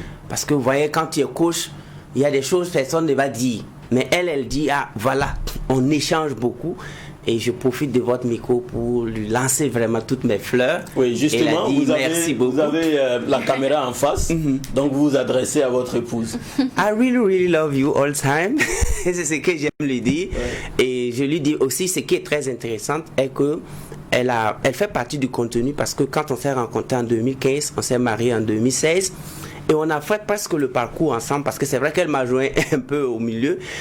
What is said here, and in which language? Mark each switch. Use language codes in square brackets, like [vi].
[fr] Parce que vous voyez, quand tu es coach, il y a des choses que personne ne va dire. Mais elle dit, ah voilà, on échange beaucoup. Et je profite de votre micro pour lui lancer vraiment toutes mes fleurs. Oui, justement, dit, vous avez la caméra en face, donc vous vous adressez à votre épouse. [en] I really, really love you all the time. [fr] C'est ce que j'aime lui dire. Ouais. Et je lui dis aussi, ce qui est très intéressant, est que elle fait partie du contenu parce que quand on s'est rencontrés en 2015, on s'est mariés en 2016. Et on a fait presque le parcours ensemble parce que c'est vrai qu'elle m'a joint un peu au milieu.